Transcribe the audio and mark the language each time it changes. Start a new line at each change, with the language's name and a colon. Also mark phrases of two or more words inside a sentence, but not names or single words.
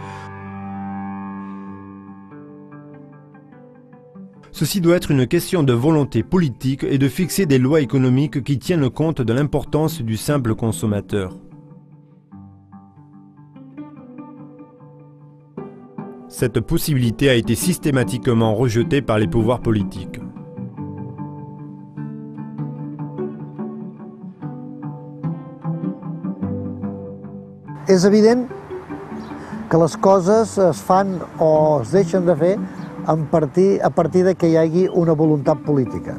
French: Ceci doit être une question de volonté politique et de fixer des lois économiques qui tiennent compte de l'importance du simple consommateur. Cette possibilité a été systématiquement rejetée par les pouvoirs politiques.
Catalan: És evident que les coses es fan o es deixen de fer a partir de que hi hagi una voluntat política.